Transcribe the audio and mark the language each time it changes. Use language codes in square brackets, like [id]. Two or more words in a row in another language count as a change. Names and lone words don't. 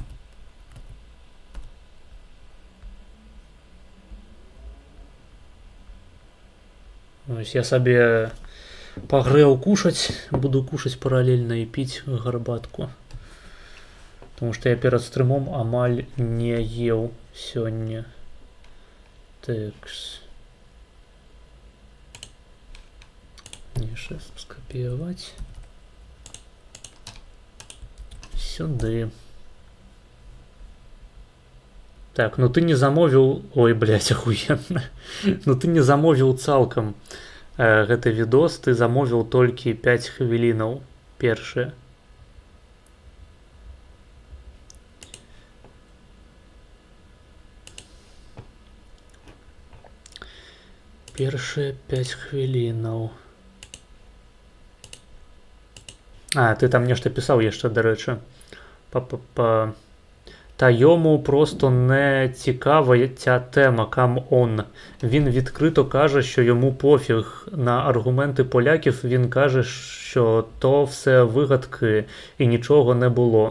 [be] Ось я сабе пагрэў кушаць, буду кушаць паралельна і піць гарбатку. Тому што я перад стрымом амаль не еў сёння. Текс. [pl] Jeszcze skopiować. [uk] Сюди. [be] Так, ну ты не замовіў... Ой, блядь, охуенно. Ну ты не замовіў цалкам гэты відос, ты замовіў толькі 5 хвілінаў першыя. Першыя 5 хвілінаў. А, ты там нешта пісаў яшчэ, дарэчы. [uk] Та йому просто не цікава ця тема, камон. Він відкрито каже, що йому пофіг на аргументи поляків, він каже, що то все вигадки і нічого не було.